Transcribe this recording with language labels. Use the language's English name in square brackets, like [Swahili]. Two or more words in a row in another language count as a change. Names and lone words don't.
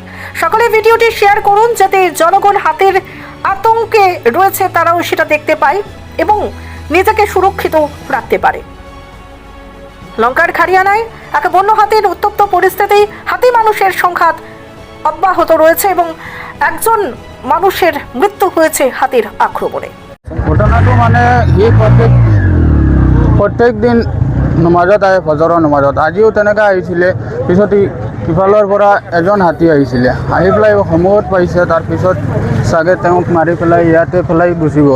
[Bangla] সকলে ভিডিওটি শেয়ার করুন যাতে জনগণ হাতির আতঙ্কে রয়েছে তারাও সেটা দেখতে পায় এবং নিজেকে সুরক্ষিত রাখতে পারে। লঙ্কার খাড়িয়ানায় এক বন্য হাতির উত্তপ্ত পরিস্থিতি। হাতি মানুষের সংঘাত অব্যাহত রয়েছে এবং একজন মানুষের মৃত্যু হয়েছে হাতির আক্রমণে। [Assamese] ঘটনাটো মানে প্ৰত্যেক দিন নমাজত আহে, ফজৰৰ নমাজত। আজিও তেনেকৈ আহিছিলে। পিছত ইফালৰ পৰা এজন হাতী আহিছিলে, আহি পেলাই সময়ত পাইছে। তাৰপিছত চাগে তেওঁক মাৰি পেলাই ইয়াতে পেলাই গুচি গ'ল।